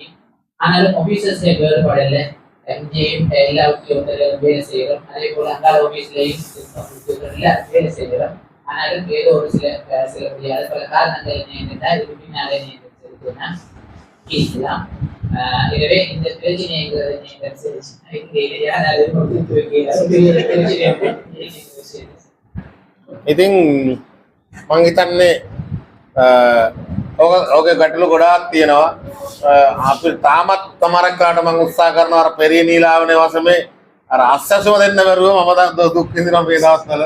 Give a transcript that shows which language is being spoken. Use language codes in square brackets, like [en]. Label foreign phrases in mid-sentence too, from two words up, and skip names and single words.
[ta] ஆனாலும் ஆபீசர்ஸ் வேறுபாடல இங்கேயும் எல்லாத்தையும் வேலை செய்கிறோம். அதே போல அங்கால ஆபீஸ்லையும் வேலை செய்கிறோம். ஆனாலும் ஏதோ ஒரு சில முடியாத பல காரணங்கள் என்ன இதுக்கு பின்னால என்ன இருக்கலாம். எனவே இந்த பிரச்சனைங்கிறது [si] ඉතින් මං හිතන්නේ ඕකේ ගැටලු ගොඩාක් තියෙනවා. අපි තාමත් සමහරක් කාට මං උත්සාහ කරනවා අර පෙරිය නීලාවනේ වසමේ අර අස්සසුම දෙන්න බැරුව මම දුක් විඳිනවා මේ දවස්වල.